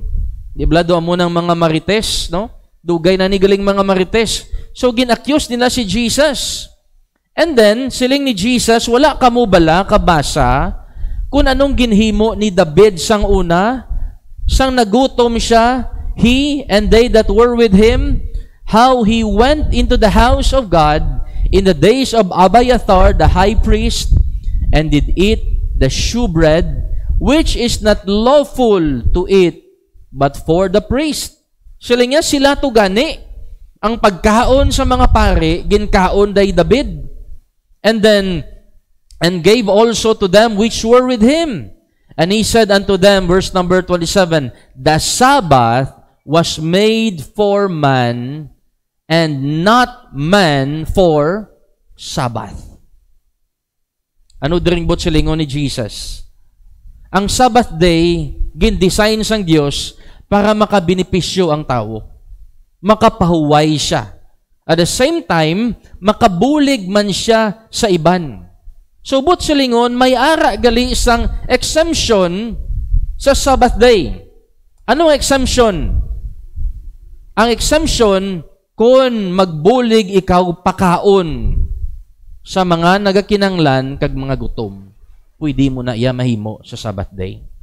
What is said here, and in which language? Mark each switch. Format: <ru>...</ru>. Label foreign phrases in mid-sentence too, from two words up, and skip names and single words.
<hil>Di ba do mo ng mga marites, no? Dugay na ni galing mga marites. So gin-accuse nila si Jesus.</hil> <en>And then,</en> <hil>siling ni Jesus, wala ka mo bala, kabasa, kung anong ginhimo ni David sang una, sang nagutom siya,</hil> <en>he and they that were with him, how he went into the house of God in the days of Abiathar, the high priest, and did eat the shewbread, which is not lawful to eat, but for the priest.</en> <hil>Siling niya, sila to gani. Ang pagkaon sa mga pare, ginkaon day David.</hil> <en>And gave also to them which were with him. And he said unto them, verse number 27, the Sabbath was made for man, and not man for Sabbath.</en> <hil>Ano din bot silingon ni Jesus? Ang Sabbath day, gin-design sang Diyos para makabenepisyo ang tao. Makapahuway siya.</hil> <en>At the same time,</en> <hil>makabulig man siya sa iban.</hil> <en>So, but</en> <hil>silingon, may ara gali isang exemption sa Sabbath day. Anong exemption? Ang exemption, kung magbulig ikaw pakaon sa mga nagakinanglan kag mga gutom, pwede mo na iya mahimo sa Sabbath day.</hil>